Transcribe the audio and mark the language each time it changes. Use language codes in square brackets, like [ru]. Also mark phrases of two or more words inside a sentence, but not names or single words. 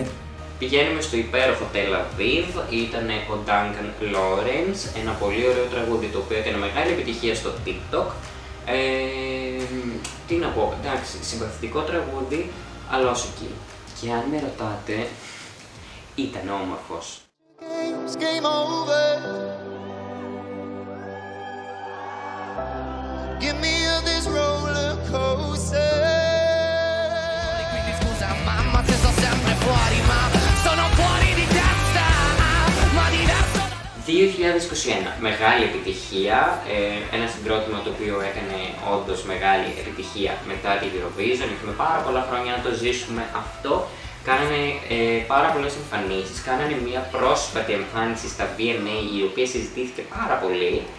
[el] Πηγαίνουμε στο υπέροχο Tel Aviv, ήταν ο Duncan Lawrence, ένα πολύ ωραίο τραγούδι το οποίο έκανε μεγάλη επιτυχία στο TikTok. Τι να πω, εντάξει, συμπαθητικό τραγούδι, αλλά όσο εκεί. Και αν με ρωτάτε, ήταν όμορφος. [en] Game over. Give me this roller coaster. [it] Quindi scusa mamma se sto sempre fuori ma sono fuori di testa. Ma diverso. [el] 2021, μεγάλη επιτυχία, ένα συγκρότημα το οποίο έκανε όντως μεγάλη επιτυχία μετά την Eurovision. Είχαμε πάρα πολλά χρόνια να το ζήσουμε αυτό. Κάνανε πάρα πολλές εμφανίσεις, κάνανε μια πρόσφατη εμφάνιση στα VMA η οποία συζητήθηκε πάρα πολύ.